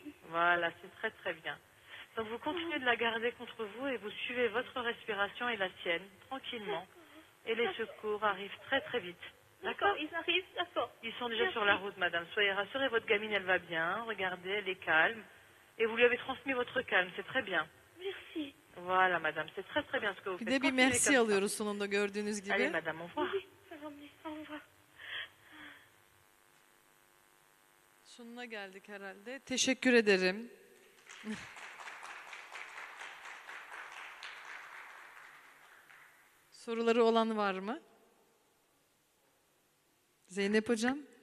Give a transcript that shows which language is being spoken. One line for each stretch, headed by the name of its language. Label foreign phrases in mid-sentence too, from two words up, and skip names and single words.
French: Voilà, c'est très très bien. Donc vous continuez de la garder contre vous et vous suivez votre respiration et la sienne, tranquillement. Et les secours arrivent très très vite. D'accord? Ils arrivent, d'accord. Ils sont déjà Merci. sur la route, madame. Soyez rassurée, votre gamine, elle va bien. Regardez, elle est calme. Et vous lui avez transmis votre calme, c'est très bien. Merci. Voilà, madame, c'est très très bien ce que vous
Turkish: Bir
French: faites.
Turkish: de bir
French: Continuez
Turkish: merci
French: comme ça.
Turkish: alıyoruz sonunda gördüğünüz
French: Allez,
Turkish: gibi.
French: madame, au revoir. Oui, ça va mieux. Au revoir.
Turkish: Sonuna geldik herhalde. Teşekkür ederim. Soruları olan var mı? Zeynep hocam?